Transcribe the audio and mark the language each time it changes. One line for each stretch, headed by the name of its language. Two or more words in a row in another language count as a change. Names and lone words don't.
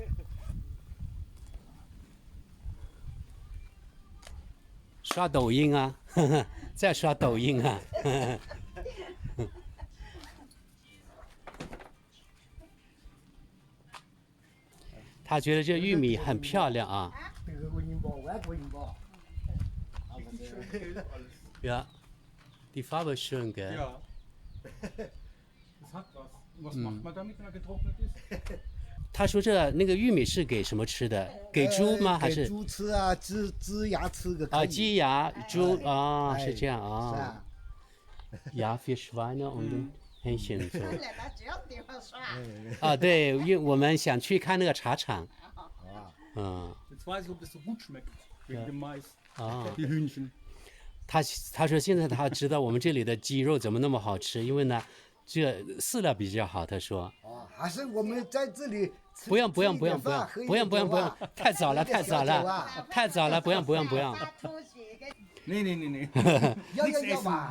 Chinese: 刷抖音啊，在刷抖音啊。他觉得这玉米很漂亮啊。
German: Ja, die Farbe ist schön, gell? Ja. Das hat was. Was macht man damit, wenn er getrocknet ist?
Chinese: 他说那个玉米是给什么吃的？给猪吗？还是？给猪吃啊，鸡鸭吃个。鸡鸭猪是这样啊。
German: Ja, für Schweine und Hähnchen so。
Chinese: 对，因为我们想去看那个茶厂。
German: Jetzt weiß ich, ob das so gut schmeckt wegen dem Mais. Die Hühnchen.
Chinese: 他说现在他知道我们这里的鸡肉怎么那么好吃，因为呢，这饲料比较好。他说。还是我们在这里。不用，太早了，不用。要吧？